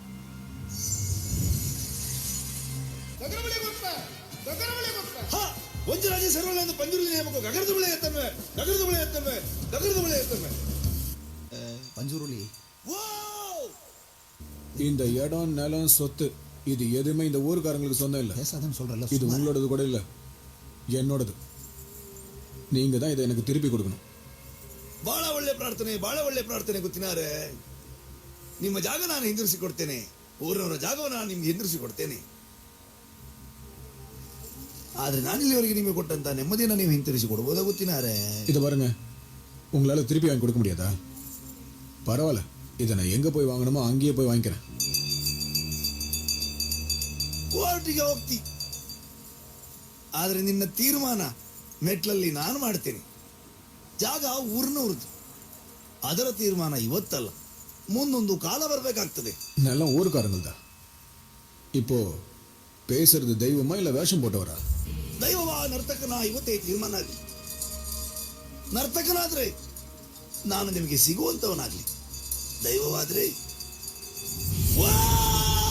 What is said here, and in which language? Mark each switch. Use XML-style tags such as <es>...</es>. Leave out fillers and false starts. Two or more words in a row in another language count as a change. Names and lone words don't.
<ta>இந்த இடம் நிலம் சொத்து இது எதுவுமே இந்த ஊருக்காரங்களுக்கு சொந்தம் இல்ல. சொல்றல இது உங்களோடது கூட இல்ல, என்னோடது. நீங்க தான் இதை எனக்கு திருப்பி கொடுக்கணும்.</ta> <kn>ಬಾಳ ಒಳ್ಳೆ ಪ್ರಾರ್ಥನೆ ಗೊತ್ತಿನಾರೆ. ನಿಮ್ಮ ಜಾಗ ನಾನು ಹಿಂದಿರಿಸಿ ಕೊಡ್ತೇನೆ. ಊರಿನವರ ಜಾಗವನ್ನು ನಾನು ನಿಮ್ಗೆ ಹಿಂದಿರಿಸಿ ಕೊಡ್ತೇನೆ. ಆದ್ರೆ ನಾನು ಇಲ್ಲಿವರೆಗೆ ನಿಮಗೆ ಕೊಟ್ಟಂತ ನೆಮ್ಮದಿಯನ್ನು ನೀವು ಹಿಂತಿರಿಸಿ ಕೊಡಬಹುದಾ ಗೊತ್ತಿನಾರೆ?</kn> <ta>இது பாருங்க, உங்களால திருப்பி வாங்கி கொடுக்க முடியாதா? பரவாயில்ல, இதை நான் எங்க போய் வாங்கணுமோ அங்கேயே போய் வாங்கிக்கிறேன்.</ta> <kn>ಕೋರ್ಟಿಗೆ ಹೋಗ್ತಿ, ಆದ್ರೆ ನಿನ್ನ ತೀರ್ಮಾನ ಮೆಟ್ಲಲ್ಲಿ ನಾನು ಮಾಡ್ತೇನೆ. ಜಾಗ ಊರಿನವ್ರದ್ದು, ಅದರ ತೀರ್ಮಾನ ಇವತ್ತಲ್ಲ, ಮುಂದೊಂದು ಕಾಲ ಬರ್ಬೇಕಾಗ್ತದೆ.</kn> <ta>நிலம் ஊருக்காரங்கள்தான். இப்போ பேசுறது தெய்வமா இல்ல வேஷம் போட்டவரா?</ta> <kn>ದೈವವ ನರ್ತಕನ ಇವತ್ತೇ ತೀರ್ಮಾನ ಆಗಿ ನರ್ತಕನಾದ್ರೆ ನಾನು ನಿಮಗೆ ಸಿಗುವಂತವನಾಗ್ಲಿ, ದೈವವಾದ್ರೆ ವಾ</kn>